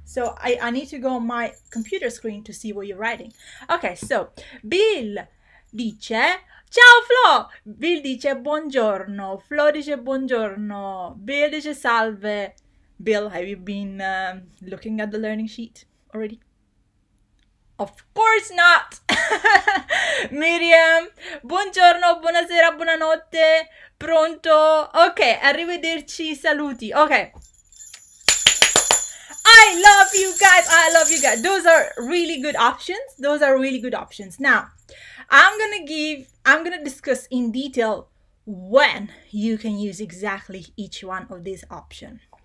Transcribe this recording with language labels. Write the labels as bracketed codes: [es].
[en] So I need to go on my computer screen to see what you're writing. Okay, so [it] Bill dice ciao Flo. Bill dice buongiorno. Flo dice buongiorno. Bill dice salve. [en] Bill, have you been looking at the learning sheet already? Of course not! [it] Miriam, buongiorno, buonasera, buonanotte, pronto? Ok, arrivederci, saluti. Ok. [en] I love you guys. Those are really good options. Now, I'm gonna discuss in detail when you can use exactly each one of these options.